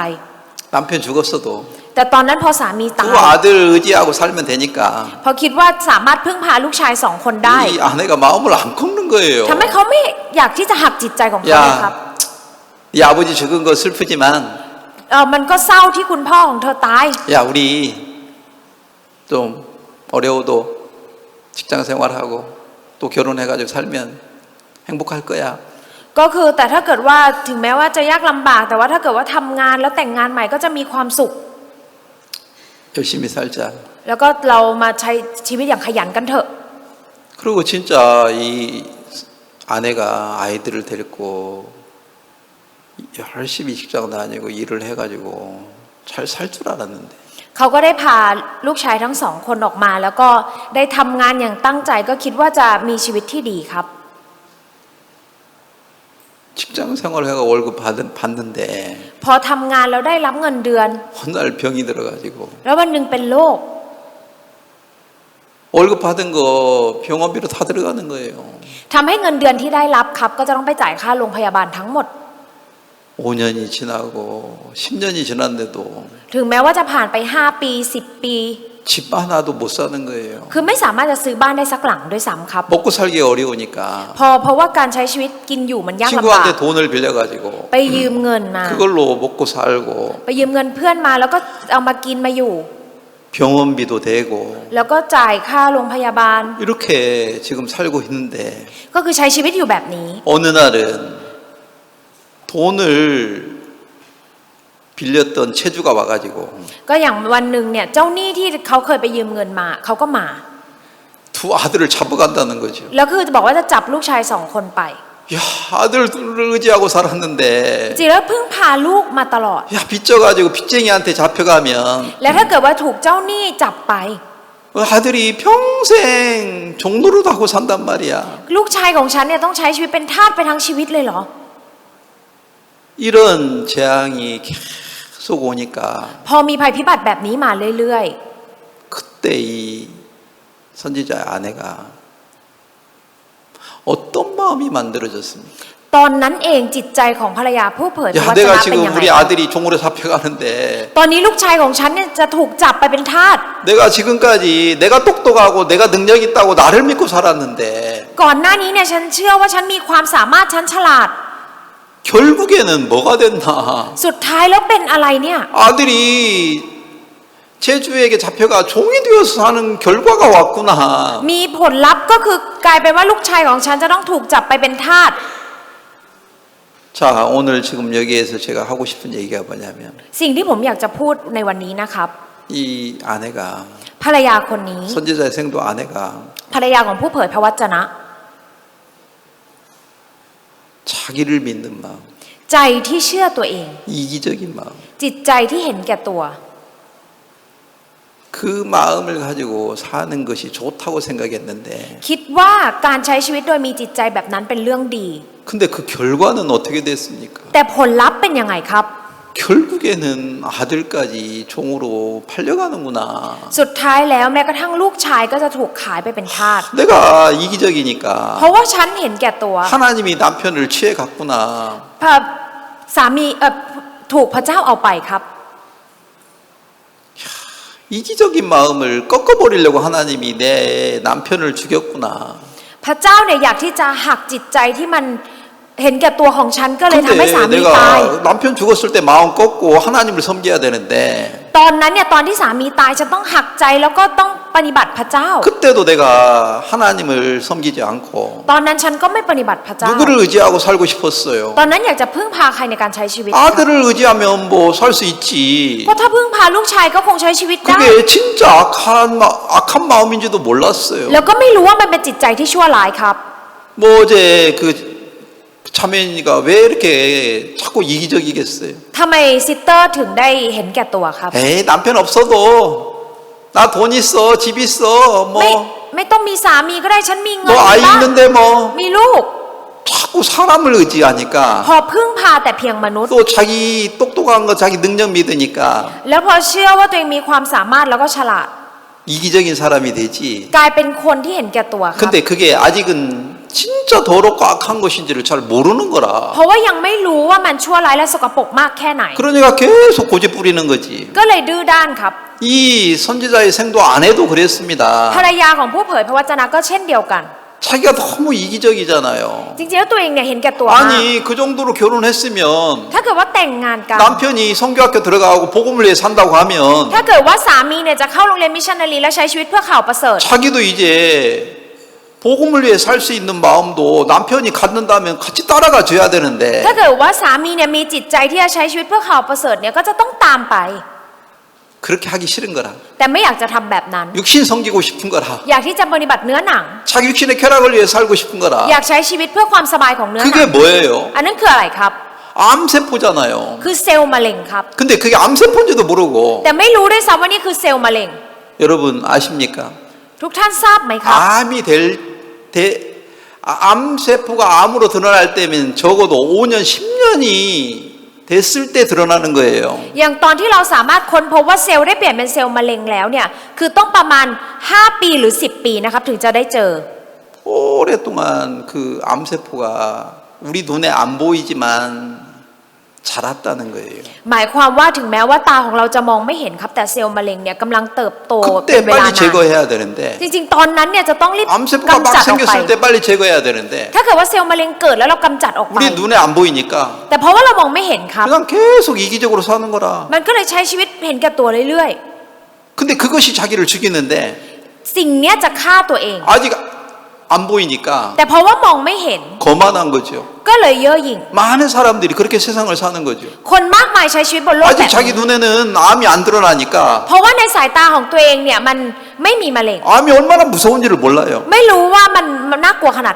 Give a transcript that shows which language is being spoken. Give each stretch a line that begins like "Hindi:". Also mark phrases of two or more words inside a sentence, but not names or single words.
Korean: 남편 죽었어도
Thai: แต่ตอนนั้นพอสามีตาย
Korean: 그 아들 의지하고 살면 되니까
Thai: พอคิดว่าสามารถพึ่งพาลูกชายสองคนได้
Korean: 이 아내가 마음을 안 꺾는 거예요.
Thai: ทำให้เขาไม่อยากที่จะหักจิตใจของเขานะครับ
Korean: 네 아버지 죽은 거 슬프지만
Thai: มันก็เศร้าที่คุณพ่อของเธอตาย
Korean: 야 우리 좀 어려워도 직장 생활하고 또 결혼해가지고 살면 행복할 거야.
Thai: ก็คือแต่ถ้าเกิดว่าถึงแม้ว่าจะยากลำบากแต่ว่าถ้าเกิดว่าทำงานแล้วแต่งงานใหม่ก็จะมีความสุข
Korean: 열심히 살자.
Thai: แล้วก็เรามาใช้ชีวิตอย่างขยันกันเถอะ
Korean: 그리고 진짜 이 아내가 아이들을 데리고 열심히 직장 다니고 일을 해가지고 잘 살 줄 알았는데
Thai: เขาก็ได้พาลูกชายทั้งสองคนออกมา แล้วก็ได้ทำงานอย่างตั้งใจก็คิดว่าจะมีชีวิตที่ดีครับ
Korean: 직장 생활해가 월급 받는데
Thai: พอทำงานแล้วได้รับเงินเดือน
Korean: 어느 날 병이 들어가지고
Thai: แล้ววันหนึ่งเป็นโรค
Korean: 월급 받은 거 병원비로 다 들어가는 거예요.
Thai: ทำให้เงินเดือนที่ได้รับครับก็จะต้องไปจ่ายค่าโรงพยาบาลทั้งหมด
Korean: 5년이 지나고 10년이 지났는데도
Thai: ถึงแม้ว่าจะผ่านไป5ปี10ปี
Korean: 집 하나도 못 사는 거예요.
Thai: คือไม่สามารถจะซื้อบ้านได้สักหลังด้วยซ้ำครับ
Korean: 먹고 살기 어려우니까
Thai: เพราะว่าการใช้ชีวิตกินอยู่มันยากลำบาก
Korean: 친구한테 돈을 빌려가지고
Thai: ไปยืมเงินมา
Korean: 그걸로 먹고 살고
Thai: ไปยืมเงินเพื่อนมาแล้วก็เอามากินมาอยู่
Korean: 병원비도 되고
Thai: แล้วก็จ่ายค่าโรงพยาบาล
Korean: 이렇게 지금 살고 있는데
Thai: ก็คือใช้ชีวิตอยู่แบบนี้
Korean: 어느 날은 돈을 빌렸던 채주가 와가지고
Thai: ก็อย่างวันหนึ่งเนี่ยเจ้าหนี้ที่เขาเคยไปยืมเงินมาเขาก็มา
Korean: 두 아들을 잡아간다는 거죠.
Thai: แล้วคือจะบอกว่าจะจับลูกชาย2 คนไป
Korean: 야, 아들을 의지하고 살았는데
Thai: จริงแล้วพึ่งพาลูกมาตลอด
Korean: 야, 빚져가지고 빚쟁이한테 잡혀가면
Thai: และถ้าเกิดว่าถูกเจ้าหนี้จับไป
Korean: 아들이 평생 종노릇하고 산단 말이야.
Thai: ลูกชายของฉันเนี่ยต้องใช้ชีวิตเป็นทาสไปทั้งชีวิตเลยเหรอ
Korean: 이런 재앙이 계속 오니까
Thai: พอมีภัยพิบัติแบบนี้มาเรื่อย
Korean: 그때 이 선지자의 아내가 어떤 마음이 만들어졌습니까?
Thai: ๆ ตอนนั้นเองจิตใจของภรรยาผู้เผยพระ
Korean: 야,
Thai: วจนะ
Korean: 내가
Thai: เป็น
Korean: 지금
Thai: ยังไง
Korean: 우리 아들이 종으로 잡혀가는데
Thai: ตอนนี้ลูกชายของฉันเนี่ยจะถูกจับไปเป็นทาส
Korean: 내가 지금까지 내가 똑똑하고 내가 능력 있다고 나를 믿고 살았는데
Thai: ก่อนหน้านี้เนี่ยฉันเชื่อว่าฉันมีความสามารถฉันฉลาด
Korean: 결국에는 뭐가 됐나?
Thai: สุดท้ายแล้วเป็นอะไรเนี่ย
Korean: 아들이 제주에게 잡혀가 종이 되어서 사는 결과가 왔구나.
Thai: มีผลลัพธ์ก็คือกลายเป็นว่าลูกชายของฉันจะต้องถูกจับไปเป็นทาส
Korean: 자, 오늘 지금 여기에서 제가 하고 싶은 얘기가 뭐냐면
Thai: สิ่งที่ผมอยากจะพูดในวันนี้นะครับ
Korean: 이 아내가
Thai: ภรรยาคนนี้
Korean: 선지자의 생도 아내가
Thai: ภรรยาของผู้เผยพระวจนะ
Korean: 자기를 믿는 마음,
Thai: ใจที่เชื่อตัวเอง
Korean: 이기적인 마음,
Thai: จิตใจที่เห็นแก่ตัว
Korean: 그 마음을 가지고 사는 것이 좋다고 생각했는데
Thai: คิดว่าการใช้ชีวิตโดยมีจิตใจแบบนั้นเป็นเรื่องดี
Korean: 근데 그 결과는 어떻게 됐습니까?
Thai: แต่ผลลัพธ์เป็นยังไงครับ
Korean: 결국에는 아들까지 종으로 팔려가는구나.
Thai: สุดท้ายแล้วแม้กระทั่งลูกชายก็จะถูกขายไปเป็นทาส
Korean: 내가 이기적이니까
Thai: เพราะว่าฉันเห็นแก่ตัว
Korean: 하나님이 남편을 취해갔구나.
Thai: พระสามีถูกพระเจ้าเอาไปครับ
Korean: 이기적인 마음을 꺾어버리려고 하나님이 내 남편을 죽였구나.
Thai: พระเจ้าเนี่ยอยากที่จะหักจิตใจที่มันเห็นแก่ตัวของฉันก็เลยทำให้สา
Korean: 근데
Thai: มีตาย
Korean: 내가 남편 죽었을 때 마음 꺾고 하나님을 섬겨야 되는데
Thai: ตอนนั้นเนี่ยตอนที่สามีตายฉันต้องหักใจแล้วก็ต้องปฏิบัติพระเจ้า
Korean: 그때도 내가 하나님을 섬기지 않고
Thai: ตอนนั้นฉันก็ไม่ปฏิบัติพระเจ้า
Korean: 누구를 의지하고 살고 싶었어요.
Thai: ตอนนั้นอยากจะพึ่งพาใครในการใช้ชีวิต
Korean: 아들을 의지하면 뭐 살 수 있지.
Thai: เพราะถ้าพึ่งพาลูกชายก็คงใช้ชีวิตได้
Korean: 그게 진짜 악한 마음인지도 몰랐어요.
Thai: แล้วก็ไม่รู้ว่ามันเป็นจิตใจที่ชั่วร้ายครับ
Korean: 뭐 어제 그 자매니가 왜 이렇게 자꾸 이기적이겠어요?
Thai: ทำไมซิสเตอร์ถึงได้เห็นแก่ตัวครับ
Korean: 에이 남편 없어도 나 돈 있어 집 있어
Thai: ไม่ต้องมีสามีก็ได้ฉันมีเงิน
Korean: 뭐 아이
Thai: มีบ้าน
Korean: 있는데 뭐
Thai: มีลูก
Korean: 자꾸 사람을 의지하니까
Thai: พอพึ่งพาแต่เพียงมนุษย์
Korean: 또 자기 똑똑한 거 자기 능력 믿으니까
Thai: แล้วพอเชื่อว่าตัวเองมีความสามารถแล้วก็ฉลาด
Korean: 이기적인 사람이 되지.
Thai: กลายเป็นคนที่เห็นแก่ตัวครับ
Korean: 근데 그게 아직은 진짜 더럽고 악한 것인지를 잘 모르는 거라.
Thai: เพราะว่ายังไม่รู้ว่ามันชั่วร้ายและสกปรกมากแค่ไหน
Korean: 그러니까 계속 고집 부리는 거지.
Thai: ก็เลยดื้อด้านครับ
Korean: 이 선지자의 생도 아내도 그랬습니다.
Thai: ภรรยาของผู้เผยพระวจนะก็เช่นเดียวกัน
Korean: 자기가 너무 이기적이잖아요.
Thai: จริงๆแล้วตัวเองเนี่ยเห็นแก่ตัวมาก
Korean: 아니 그 정도로 결혼했으면
Thai: ถ้าเกิดว่าแต่งงานกัน
Korean: 남편이 성교학교 들어가고 복음을 위해 산다고 하면
Thai: ถ้าเกิดว่าสามีเนี่ยจะเข้าโรงเรียนมิชชันนารีและใช้ชีวิตเพื่อข่าวประเสริฐ
Korean: 자기도 이제 복음을 위해 살 수 있는 마음도 남편이 갖는다면 같이 따라가 줘야 되는데
Thai: ถ้าเกิดว่าสามีเนี่ยมีจิตใจที่จะใช้ชีวิตเพื่อข่าวประเสริฐเนี่ยก็จะต้องตามไป
Korean: 그렇게 하기 싫은 거라.
Thai: แต่ไม่อยากจะทำแบบนั้น
Korean: 육신 섬기고 싶은 거라.
Thai: อยากที่จะปฏิบัติเนื้อหนัง
Korean: 자기 육신의 쾌락을 위해 살고 싶은
Thai: อยา
Korean: 거라.
Thai: กใช้ชีวิตเพื่อความสบายของเนื้อหนั
Korean: 그게
Thai: ง
Korean: 뭐예요?
Thai: อันนั้นคืออะไรครับ
Korean: 암세포잖아요.
Thai: คือเซลล์มะเร็งครับ
Korean: 근데 그게 암세포인지도 모르고
Thai: แต่ไม่รู้ด้วยซ้ำว่านี่คือเซลล์มะเร็ง
Korean: 여러분 아십니까?
Thai: ทุกท่านทราบไหมครับ
Korean: 암이 암세포가 암으로 드러날 때면 적어도 5년, 10년이 됐을 때 드러나는 거예요.
Thai: อย่างตอนที่เราสามารถค้นพบว่าเซลล์ได้เปลี่ยนเป็นเซลล์มะเร็งแล้วเนี่ยคือต้องประมาณ5 ปีหรือ10 ปีนะครับถึงจะได้เจอ
Korean: 오랫동안 그 암세포가 우리 눈에 안 보이지만 자랐다는 거예요.
Thai: หมายความว่าถึงแม้ว่าตาของเราจะมองไม่เห็นครับแต่เซลล์มะเร็งเนี่ยกำลังเติบโตเป็
Korean: 그때
Thai: นเวลา
Korean: 빨리
Thai: นาน
Korean: 제거해야 되는데
Thai: จริงๆตอนนั้นเนี่ยจะต้องรีบ
Korean: 암세포가
Thai: กำ
Korean: 막
Thai: จัดออกไป
Korean: 생겼을 때 빨리 제거해야 되는데
Thai: ถ้าเกิดว่าเซลล์มะเร็งเกิดแล้วเรากำจัดออกไป
Korean: 우리 눈에 안 보이니까
Thai: แต่เพราะว่าเรามองไม่เห็นครับ
Korean: 그냥 계속 이기적으로 사는 거라.
Thai: มันก็เลยใช้ชีวิตเห็นแก่ตัวเรื่อย
Korean: 근데 그것이 자기를 죽이는데
Thai: สิ่งเนี้ยจะฆ่าตัวเอง
Korean: 아직 안 보이니까
Thai: แต่เพราะว่ามองไม่เห็น
Korean: 거만한 거죠.
Thai: ก็เลยเย่อหยิ่ง
Korean: 많은 사람들이 그렇게 세상을 사는 거죠.
Thai: คนมากมายใช้ชีวิตบนโลกแบบ
Korean: 아직 자기
Thai: นี้
Korean: 눈에는 암이 안 드러나니까
Thai: เพราะว่าในสายตาของตัวเองเนี่ยมันไม่มีมะเร็ง
Korean: 암이 얼마나 무서운지를 몰라요.
Thai: ไม่รู้ว่ามันน่ากลัวขนาดไหน